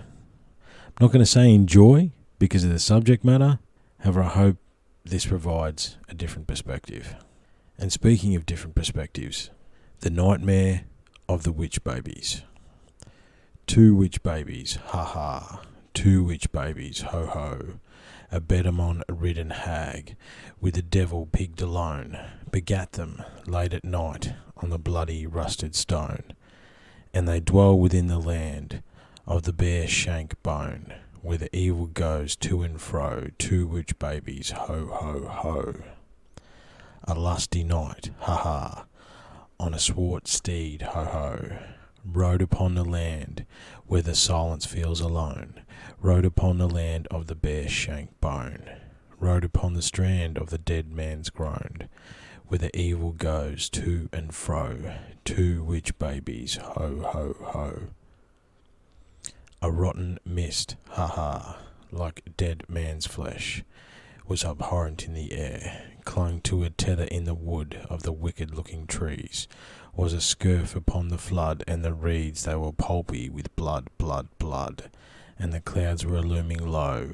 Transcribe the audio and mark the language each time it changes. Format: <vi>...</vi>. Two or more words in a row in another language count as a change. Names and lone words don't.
<en>I'm not going to say enjoy because of the subject matter. However, I hope this provides a different perspective. And speaking of different perspectives, The Nightmare of the Witch Babies. 2 witch babies, ha ha. 2 witch babies, ho ho. A Bedamon-ridden hag, with the devil pigged alone, begat them late at night on the bloody rusted stone. And they dwell within the land of the bare shank bone, where the evil goes to and fro. 2 witch babies, ho ho ho. A lusty knight, ha ha, on a swart steed, ho ho, rode upon the land where the silence feels alone, rode upon the land of the bare shank bone, rode upon the strand of the dead man's groan, where the evil goes to and fro. 2 witch babies, ho ho ho. A rotten mist, ha ha, like dead man's flesh, was abhorrent in the air, clung to a tether in the wood of the wicked-looking trees, was a scurf upon the flood, and the reeds they were pulpy with blood, blood, blood, and the clouds were looming low.</en>